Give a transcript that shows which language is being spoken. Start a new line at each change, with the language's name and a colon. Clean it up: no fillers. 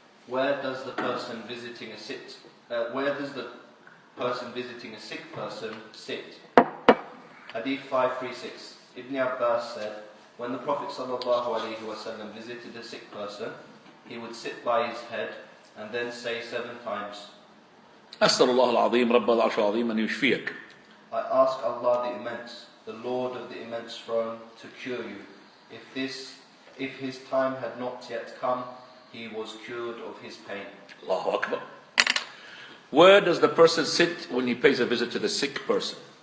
English: Where does the person visiting a sick person sit? Hadeeth 536. Ibn Abbas said, when the Prophet ﷺ visited a sick person, he would sit by his head and then say 7 times,
Arabic: أسأل الله العظيم رب العرش العظيم أن يشفيك.
English: I ask Allah the Immense, the Lord of the Immense Throne, to cure you. If his time had not yet come, he was cured of his pain. Allahu Akbar. Where does the person sit when he pays a visit to the sick person?